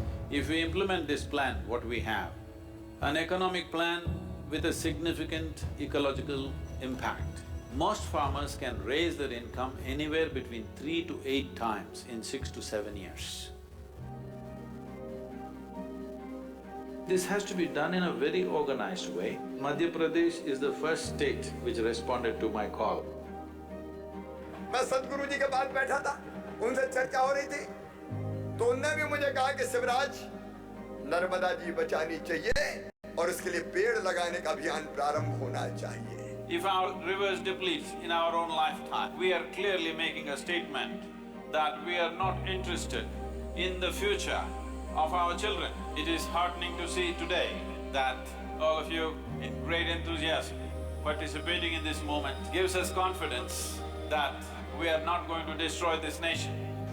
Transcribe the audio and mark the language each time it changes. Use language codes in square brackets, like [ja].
[en] If we implement this plan, what we have, an economic plan with a significant ecological impact, most farmers can raise their income anywhere between 3 to 8 times in 6 to 7 years. This has to be done in a very organized way. Madhya Pradesh is the first state which responded to my call. [hi] मैं सदगुरु जी के पास बैठा था, उनसे चर्चा हो रही थी, तो उनने भी मुझे कहा कि शिवराज, नर्मदा जी बचानी चाहिए और इसके लिए पेड़ लगाने का अभियान प्रारंभ होना चाहिए। [en] If our rivers deplete in our own lifetime, we are clearly making a statement that we are not interested in the future of our children. It is heartening to see today that all of you in great enthusiasm participating in this moment gives us confidence that we are not going to destroy this nation.